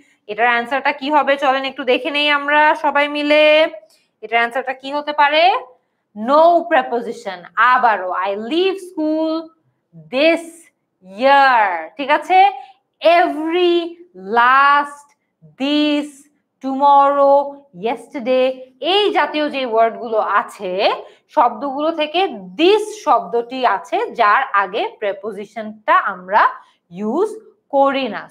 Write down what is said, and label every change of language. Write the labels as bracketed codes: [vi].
[bn] এটার অ্যান্সারটা কি হবে চলেন একটু দেখে নেই আমরা সবাই মিলে। এটার অ্যান্সারটা কি হতে পারে? No preposition. আবারও [en] I leave school this year, [bn] ঠিক আছে? [en] every, last, this, tomorrow, yesterday, [bn] এই জাতীয় যে ওয়ার্ডগুলো আছে শব্দগুলো থেকে দিস শব্দটি আছে যার আগে প্রেপোজিশনটা আমরা ইউজ করি না।